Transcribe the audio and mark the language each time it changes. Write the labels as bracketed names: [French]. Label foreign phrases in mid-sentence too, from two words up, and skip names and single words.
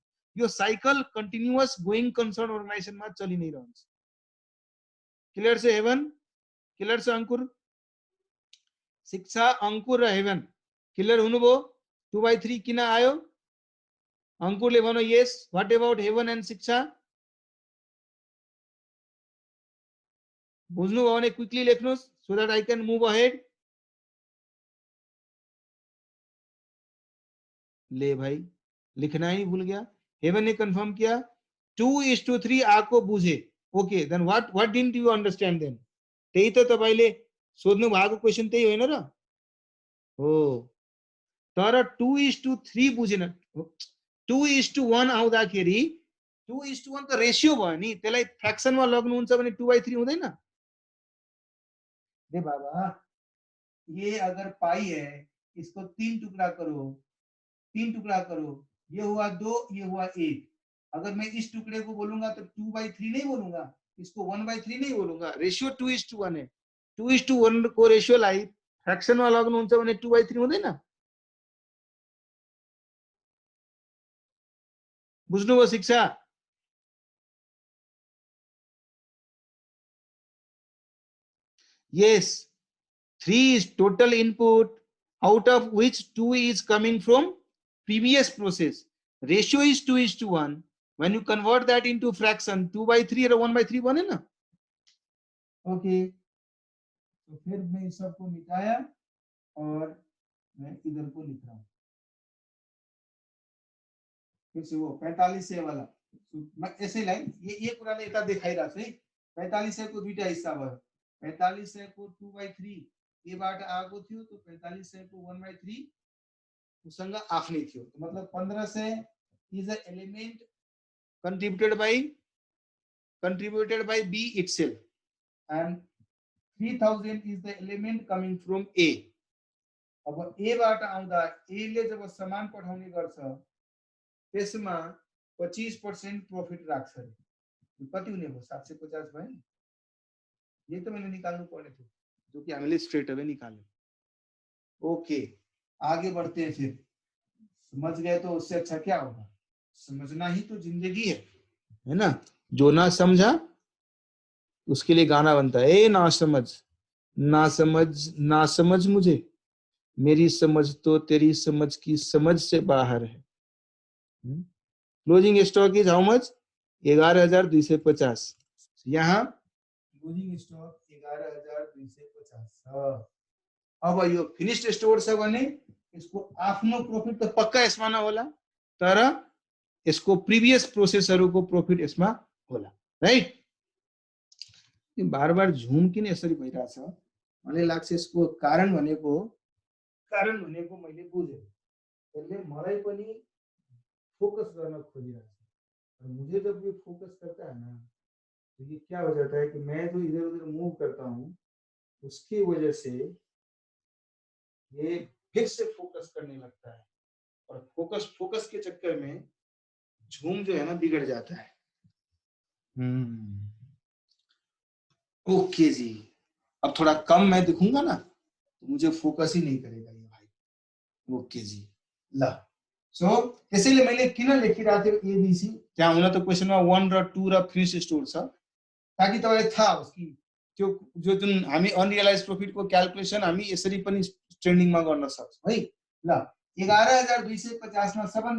[Nepali] यो साइकल [English] continuous going concern [Nepali] अर्गनाइजेसनमा चलि नै रहन्छ। क्लियर छ हेवन? क्लियर छ अंकुर? शिक्षा, अंकुर र हेवन क्लियर हुनुभयो? 2/3 किन आयो? अंकुरले भन्नु यस। [English] What about हेवन and शिक्षा? [Nepali] बुझ्नु भयो भने क्विकली लेख्नुस् [English] so that I can move ahead. [Hindi] ले भाई लिखना ही भूल गया। हेवन ने कंफर्म किया 2:3 [Nepali] आको बुझे। [English] Okay then what didn't you understand then? [Nepali] त्यही त तपाईले सोध्नु भएको क्वेशन त्यही होइन र? हो तर 2:3 बुझेन। 2:1 आउँदाखेरि 2:1 त रेशियो भयो नि, त्यसलाई फ्र्याक्सनमा लग्नुहुन्छ भने 2/3 हुँदैन? [Hindi] दे बाबा ये अगर पाई है इसको 3 टुकड़ा करो, 3 टुकड़ा करो, ये हुआ 2, ये हुआ 1। अगर मैं इस टुकड़े को बोलूंगा तो 2/3 नहीं बोलूंगा, इसको 1/3 नहीं बोलूंगा। रेशियो 2:1 है। [Nepali] 2:1 को रेशियोलाई फ्र्याक्सनमा लग्नुहुन्छ भने 2/3 हुँदैन? बुझ्नुभयो शिक्षा? [English] Yes, 3 is total input, out of which 2 is coming from previous process. Ratio is 2:1. When you convert that into fraction, 2/3 or 1/3 [Hindi] बने ना? ओके, तो फिर मैं इस सबको मिटाया और मैं इधर को लिख रहा हूँ फिर से वो 45 से वाला मैं ऐसे लाइन ये पुराने एका देखाई रहा है [Nepali] 45 को दुईटा हिस्सा भयो 45 को 2/3 ये बाट आएको थियो तो 45 को 1/3 उसँग आफ्नै थियो मतलब 1500 [English] is a element contributed by B itself and 3000 is the element coming from A. [Nepali] अब A बाट आउँदा A ले जब सामान पठाउने गर्छ त्यसमा 25% प्रॉफिट राख्छ रे कति हुने भयो 750 भयो [Hindi] ये तो मैंने [Nepali] निकाल्नु पर्ने थियो जो कि हामीले [English] straight away [Nepali] निकाले [Hindi] ओके आगे बढ़ते हैं फिर समझ गए तो उससे अच्छा क्या होगा समझना ही तो जिंदगी है ना जो ना समझा उसके लिए गाना बनता है ए ना समझ मुझे मेरी समझ तो तेरी समझ की समझ से बाहर है [English] closing stock is how much [Hindi] 11,250 यहाँ क्लोजिंग स्टॉक 11,250 अब [Nepali] यो [English] finished store [Nepali] छ भने यसको आफ्नो प्रॉफिट त पक्का यसमा नहोला तर यसको प्रिभियस प्रोसेसहरुको प्रॉफिट यसमा होला राइट बार बार झुम किन यसरी भइराछ मलाई लाग्छ यसको कारण भनेको मैले बुझे त्यसले मलाई पनि फोकस गर्न खोजिरहेछ [Hindi] मुझे जब ये फोकस करता है ना तो ये क्या हो जाता है कि मैं जो इधर उधर मूव करता हूँ उसकी वजह से ये फिर से फोकस करने लगता है और फोकस के चक्कर में झूम जो है ना बिगड़ जाता है ओके जी अब थोड़ा कम मैं दिखूंगा ना तो मुझे फोकस ही नहीं करेगा ये भाई ओके जी ला सो [Nepali] त्यसैले मैले किन लेखिरहेको थिएँ [Hindi] एबीसी [Nepali] त्यहाँ हुन त क्वेशनमा 1 र 2 र फिनिश स्टोर छ ताकि तपाईलाई थाहा होस् कि त्यो जो जुन हामी अनरियलाइज प्रॉफिटको क्याल्कुलेसन हामी यसरी पनि ट्रेन्डिङमा गर्न सक्छौं है ल 11,250 मा सबभन्दा